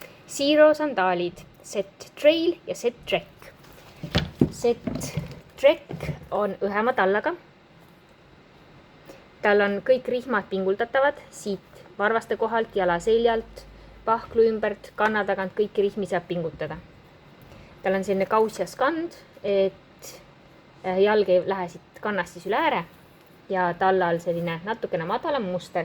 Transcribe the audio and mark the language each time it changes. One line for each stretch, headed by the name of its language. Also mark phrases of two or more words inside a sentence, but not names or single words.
Estonian: Zero sandaalid, set trail ja set trek. Set trek on õhema tallaga. Tal on kõik rihmad pinguldatavad siit varvaste kohalt, jala seljalt, pahklu ümbert, kanna tagant, kõiki rihmi saab pingutada. Tal on selline kauss ja skand, et jalg ei lähe siit kannast siis üle ääre ja tallal selline natukene madalam muster.